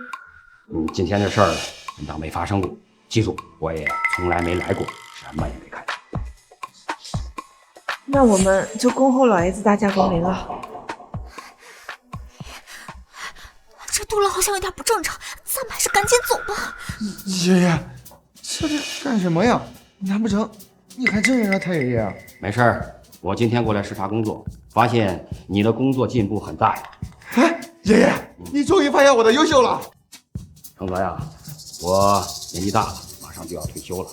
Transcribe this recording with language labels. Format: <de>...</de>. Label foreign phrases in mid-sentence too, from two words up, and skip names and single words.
<zh>今天的事兒當沒發生過，記住，我也從來沒來過，什麼也沒看到。那我們就恭候老爺子大駕光臨了。这杜老好像有點不正常，咱們還是趕緊走吧。爺爺，這幹什麼呀？難不成你還真認了太爺爺？沒事兒，我今天過來視察工作，發現你的工作進步很大呀。哎，爺爺，你終於發現我的優秀了。承泽呀，我年紀大了，馬上就要退休了。</zh>